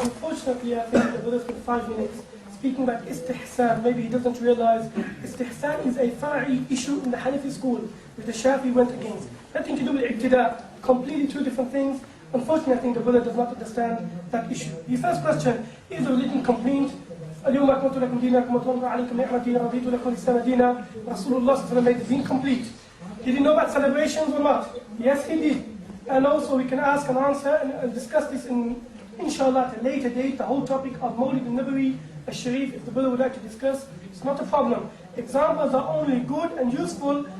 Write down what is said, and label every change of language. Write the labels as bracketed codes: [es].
[en] Unfortunately, I think the brother spent 5 minutes speaking about istihsan. Maybe he doesn't realize istihsan is a far'i issue in the Hanafi school, which the Shafi went against. Nothing to do with iqtida, completely two different things. Unfortunately, I think the brother does not understand that issue. The first question, is the religion complete? [ar] اليوم أكملت لكم دينكم وأتممت عليكم نعمتي ورضيت لكم الإسلام دينا. [en] Rasulullah made the deen complete. Did he know about celebrations or not? Yes, he did. And also we can ask and answer and discuss this inshallah at a later date, the whole topic of Mawlid al-Nabawi, al-Sharif, if the brother would like to discuss, it's not a problem. Examples are only good and useful